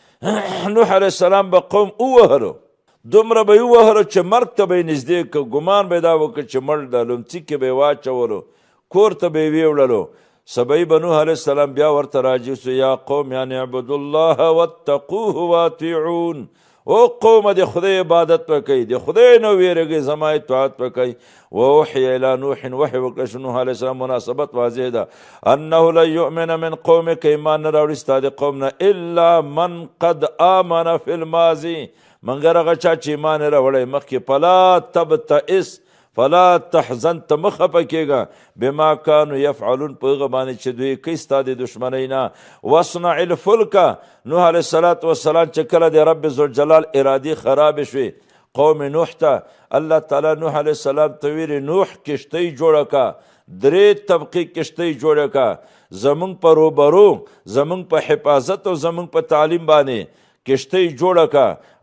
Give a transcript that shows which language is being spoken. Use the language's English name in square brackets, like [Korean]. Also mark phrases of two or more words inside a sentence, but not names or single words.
[Pashto] نوح [Arabic] علیه السلام [Pashto] به قوم ووهلو دومره به یې ووهلو چې مرګ ته به یې نږدې که ګمان به یې دا وکړه چې مړ ده لومڅي کې به یې واچولو کور ته به یې ویوړلو. سبی به نوح [Arabic] علیه السلام [Pashto] بیا ورته راجع سو [Arabic] یا قوم [Pashto] یعنی [Arabic] اعبدوا الله واتقوه واطیعون [Pashto] او قوم د خدای عبادت وکړئ د خدای نه ویرېږئ زما اطاعت وکړئ. [Arabic] ووحی الی نوح [Pashto] وحی وکړه شو نوح [Arabic] علیه السلام [Pashto] مناسبت واضح ده [Arabic] انه لن یؤمن من قومک [Pashto] ایمان نه راوړي ستا د قوم نه [Arabic] الا من قد آمن فی الماضي [Pashto] مګر هغه چا چې ایمان یې راوړی مخکې [Arabic] فلا تبتئس فلا تحزن [Pashto] ته مه خفه کېږه [Arabic] بما کانو یفعلون [Pashto] په هغه باندې چې دوی کوي ستا د دشمنۍ نه. [Arabic] واصنع الفلک [Pashto] نوح [Arabic] علیه السلام [Pashto] چې کله د [Arabic] رب ذوالجلال [Pashto] ارادې خرابې شوې قوم نوح ته [Arabic] الله تعالی [Pashto] نوح [Arabic] علیه السلام [Pashto] ته ویلې نوح کشتۍ جوړه که 3 طبقې کشتۍ جوړه که زمونږ په روبرو زمونږ په حفاظت او زمونږ په تعلیم باندې کشتۍ جوړه که.